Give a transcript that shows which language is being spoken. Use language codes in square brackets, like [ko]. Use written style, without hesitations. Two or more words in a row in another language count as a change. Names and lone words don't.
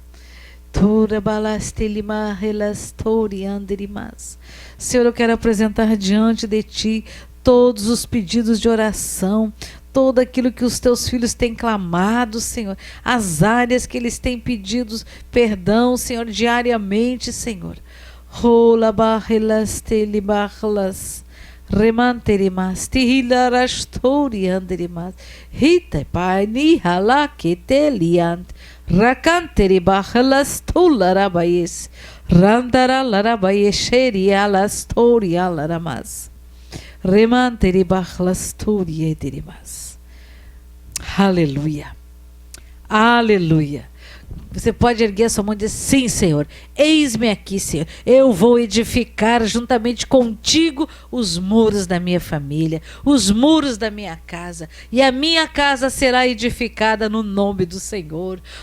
[pt] Senhor, eu quero apresentar diante de Ti todos os pedidos de oração, tudo aquilo que os Teus filhos têm clamado, Senhor, as áreas que eles têm pedido perdão, Senhor, diariamente, Senhor. Remanterimas, tihilarastorianderimas, hite pai nihalaketeliant, rakanteribahalastularabayes, randaralarabayesherialastorialaramas, remanteribahalastoriederimas. Aleluia. Aleluia. Você pode erguer a sua mão e dizer: sim, Senhor, eis-me aqui, Senhor. Eu vou edificar juntamente contigo os muros da minha família, os muros da minha casa, e a minha casa será edificada no nome do Senhor.